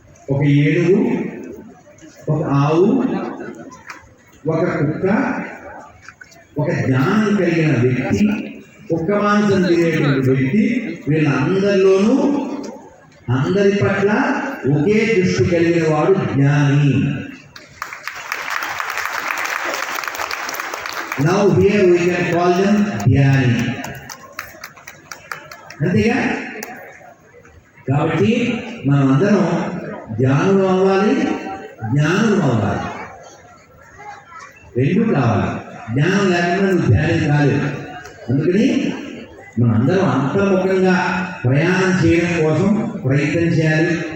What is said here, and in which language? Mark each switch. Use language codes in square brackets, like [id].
[te] ఒక ఏనుగు, ఒక ఆవు, ఒక కుక్క, ఒక జ్ఞానం కలిగిన వ్యక్తి, కుక్క మాంసం తినేటువంటి వ్యక్తి, వీళ్ళందరిలోనూ అందరి పట్ల ఒకే దృష్టి కలిగిన వాడు జ్ఞాని. [en] Now here we can call them ధ్యాని. [te] అంతేగా? కాబట్టి మనం అందరం ధ్యానులు అవ్వాలి, జ్ఞానులు అవ్వాలి. రెండు కావాలి. జ్ఞానం లేకుండా నువ్వు ధ్యానం కాలేదు. అందుకని మనందరం అంతర్ముఖంగా ప్రయాణం చేయడం కోసం ప్రయత్నం చేయాలి.